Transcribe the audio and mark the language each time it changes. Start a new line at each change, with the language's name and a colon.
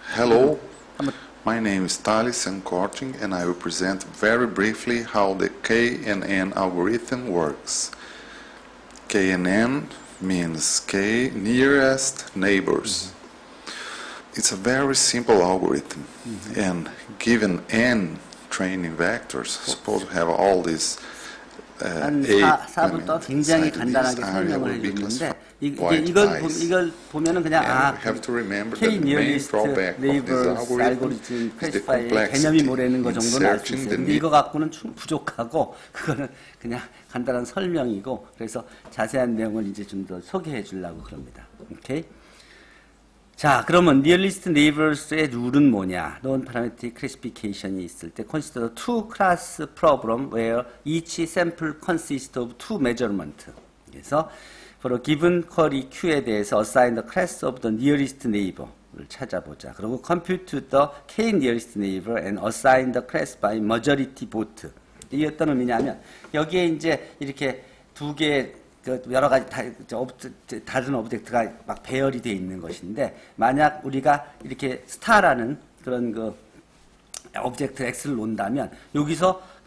English: Hello, my name is Thales Enkorting and I will present very briefly how the KNN algorithm works. KNN means K nearest neighbors. It's a very simple algorithm and given n training vectors, suppose we have all these
Korean: 한 4분 동안 굉장히 간단하게 설명을 해줬는데, 이걸 보면은 그냥 K nearest neighbors 알고리즘 클래시파이어의 개념이 뭐라는 거 정도는 알 수 있어요. 근데 이거 갖고는 부족하고, 그거는 그냥 간단한 설명이고, 그래서 자세한 내용을 이제 좀 더 소개해 주려고 그럽니다. 오케이? 자, 그러면 nearest neighbors의 룰은 뭐냐?
English: Non-parametric classification이
Korean: 있을 때
English: consider two class problem where each sample consists of two measurements.
Korean: 그래서
English: for a given query Q에
Korean: 대해서
English: assign the class of the nearest neighbor를
Korean: 찾아보자. 그리고
English: compute the K nearest neighbor and assign the class by majority vote.
Korean: 이게 어떤 의미냐면, 여기에 이제 이렇게 두 개의 여러 가지 다른 오브젝트가 막 배열이 되어 있는 것인데, 만약 우리가 이렇게 스타라는 그런 오브젝트 X를 놓는다면, 여기서